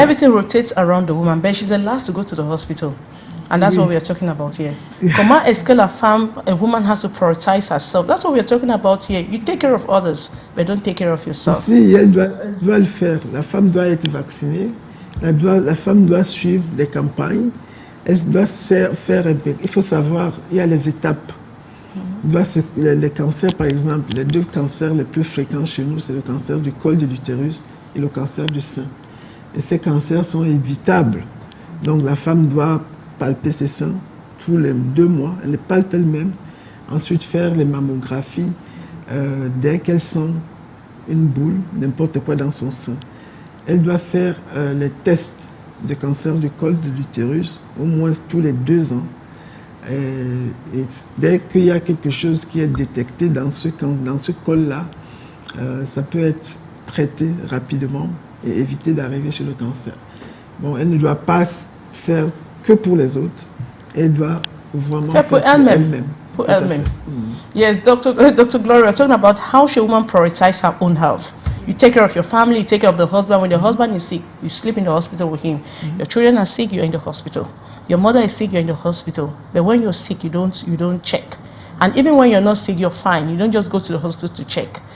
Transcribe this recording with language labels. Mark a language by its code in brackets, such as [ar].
[en] Everything rotates around the woman, but she's the last to go to the hospital. And that's what we are talking about here. [fr] Comment est-ce que la femme, [en] a woman has to prioritize herself? That's what we are talking about here. You take care of others, but don't take care of yourself. [fr] Si elle doit le faire, la femme doit être vaccinée, la femme doit suivre les campagnes, elle doit faire un peu. Il faut savoir, il y a les étapes. Les cancers, par exemple, les 2 cancers les plus fréquents chez nous, c'est le cancer du col de l'utérus et le cancer du sein. Et ces cancers sont évitables. Donc la femme doit palper ses seins tous les 2 mois, elle les palpe elle-même. Ensuite faire les mammographies dès qu'elle sent une boule, n'importe quoi dans son sein. Elle doit faire les tests de cancer du col de l'utérus au moins tous les 2 ans. Et dès qu'il y a quelque chose qui est détecté dans ce col-là, ça peut être traité rapidement et éviter d'arriver chez le cancer. Bon, elle ne doit pas faire que pour les autres, elle doit vraiment faire pour elle-même. [en] element. Yes, Dr. Gloria, we're talking about how should a woman prioritize her own health. You take care of your family, you take care of the husband. When your husband is sick, you sleep in the hospital with him. Your children are sick, you're in the hospital. Your mother is sick, you're in the hospital. But when you're sick, you don't check. And even when you're not sick, you're fine. You don't just go to the hospital to check.